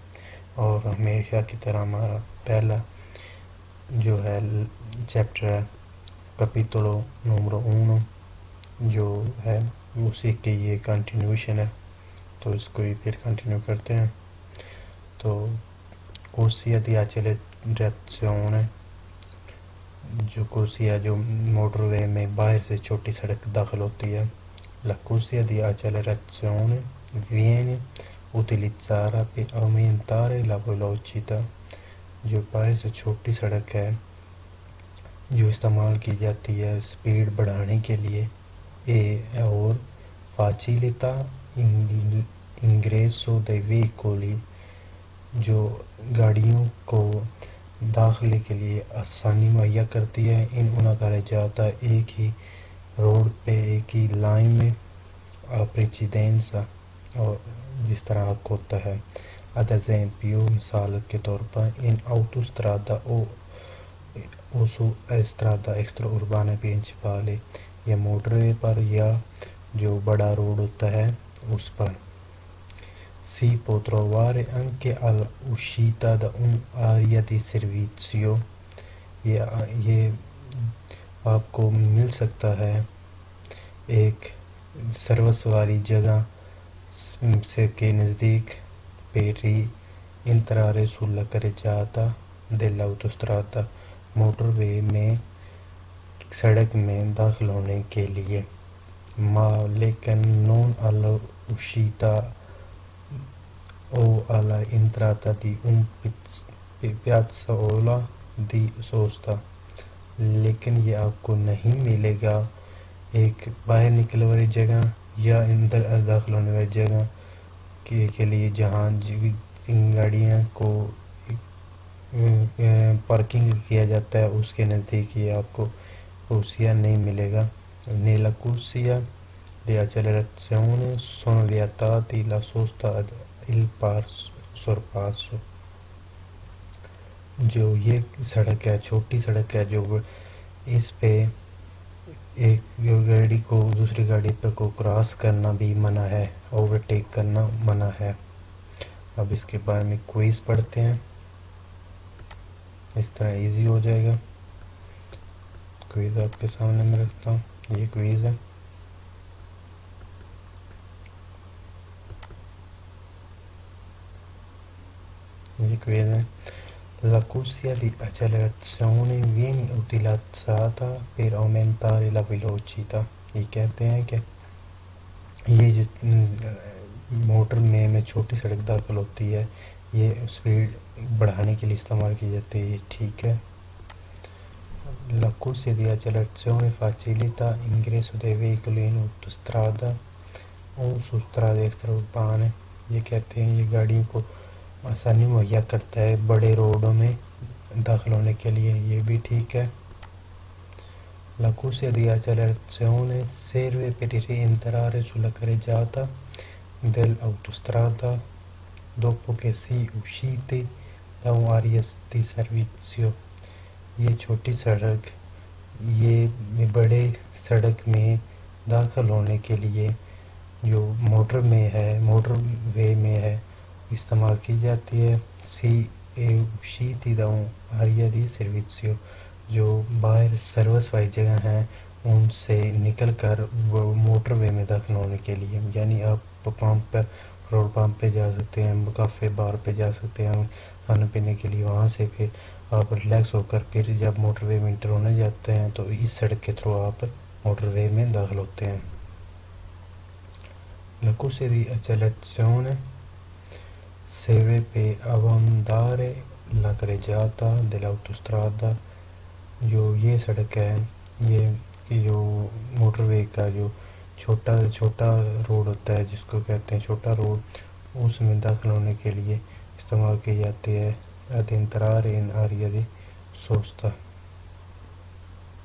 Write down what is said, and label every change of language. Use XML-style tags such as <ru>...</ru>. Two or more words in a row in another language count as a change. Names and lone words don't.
<ur>اور ہمیشہ کی طرح ہمارا پہلا جو ہے چیپٹر ہے</ur> <it>capitolo numero 1,</it> <ur>جو ہے اسی کے یہ کنٹینیوشن ہے، تو اس کو ہی پھر کنٹینیو کرتے ہیں۔ تو</ur> <it>corsia di accelerazione,</it> <ur>جو کوسیا جو موٹر وے میں باہر سے چھوٹی سڑک داخل ہوتی ہے،</ur> <it>la corsia di accelerazione viene utilizzata per aumentare la velocità،</it> <ur>جو باہر سے چھوٹی سڑک ہے جو استعمال کی جاتی ہے سپیڈ بڑھانے کے لیے، اور</ur> <it>facilita l'ingresso dei veicoli،</it> <ur>جو گاڑیوں کو داخلے کے لیے آسانی مہیا کرتی ہے۔</ur> <it>in una carreggiata</it> <ur>ایک ہی روڈ پہ ایک ہی لائن میں</ur> <it>a precedenza،</it> <ur>اور جس طرح حق ہوتا ہے۔</ur> <it>ad esempio،</it> <ur>مثال کے طور پر</ur> <it>in autostrada o su strada extraurbana principale،</it> <ur>یا موٹر وے پر یا جو بڑا روڈ ہوتا ہے اس پر۔</ur> <it>si può trovare anche all'uscita da un'area di servizio،</it> <ur>یہ آپ کو مل سکتا ہے ایک سروس والی جگہ سے کے نزدیک</ur> <it>per entrare sulla carreggiata dell'autostrada،</it> <ur>موٹر وے میں سڑک میں داخل ہونے کے لیے۔</ur> <it>ma لیکن non all'uscita o alla entrata di un piazzola di sosta،</it> <ur>لیکن یہ آپ کو نہیں ملے گا ایک باہر نکلنے والی جگہ یا اندر داخل ہونے والی جگہ کے لیے جہاں گاڑیاں کو پارکنگ کیا جاتا ہے، اس کے نزدیک یہ آپ کو کوسیا نہیں ملے گا۔</ur> <it>nella corsia di accelerazione sono vietati la sosta ed il sorpasso،</it> <ur>جو یہ سڑک ہے چھوٹی سڑک ہے جو اس پہ ایک گاڑی کو دوسری گاڑی پہ کو کراس کرنا بھی منع ہے، اوورٹیک کرنا منع ہے۔ اب اس کے بارے میں کوئز پڑھتے ہیں، اس طرح ایزی ہو جائے گا۔ کوئز آپ کے سامنے میں رکھتا ہوں، یہ کوئز ہے۔ یہ کوئز ہے۔</ur> <it>La corsia di accelerazione viene utilizzata per aumentare la velocità،</it> <ur>یہ کہتے ہیں کہ یہ جو موٹر میں چھوٹی سڑک داخل ہوتی ہے، یہ سپیڈ بڑھانے کے لیے استعمال کی جاتی ہے، یہ ٹھیک ہے۔</ur> <it>La corsia di accelerazione facilita l'ingresso dei veicoli in autostrada o su strade extraurbane،</it> <ur>یہ کہتے ہیں یہ گاڑیوں کو آسانی مہیا کرتا ہے بڑے روڈوں میں داخل ہونے کے لیے، یہ بھی ٹھیک ہے۔</ur> <it>La corsia di accelerazione serve per rientrare sulla carreggiata dell'autostrada dopo che si usciti da un'area di servizio،</it> <ur>یہ چھوٹی سڑک یہ بڑے سڑک میں داخل ہونے کے لیے جو موٹر وے میں ہے استعمال کی جاتی ہے۔</ur> <it>si usciti da un'area di servizio,</it> <ur>جو باہر سروس والی جگہ ہیں ان سے نکل کر وہ موٹر وے میں داخل ہونے کے لیے، یعنی آپ پمپ پر پیٹرول پمپ پہ جا سکتے ہیں، کافے بار پہ جا سکتے ہیں کھانے پینے کے لیے، وہاں سے پھر آپ ریلیکس ہو کر پھر جب موٹر وے میں انٹر ہونے جاتے ہیں تو اس سڑک کے تھرو آپ موٹر وے میں داخل ہوتے ہیں۔</ur> <it>La corsia di accelerazione serve per abbandonare la carreggiata dell'autostrada،</it> <ur>جو یہ سڑک ہے یہ جو موٹر وے کا جو چھوٹا روڈ ہوتا ہے جس کو کہتے ہیں چھوٹا روڈ، اس میں داخل ہونے کے لیے استعمال کی جاتی ہے۔</ur> <it>ad entrare in area di sosta،</it>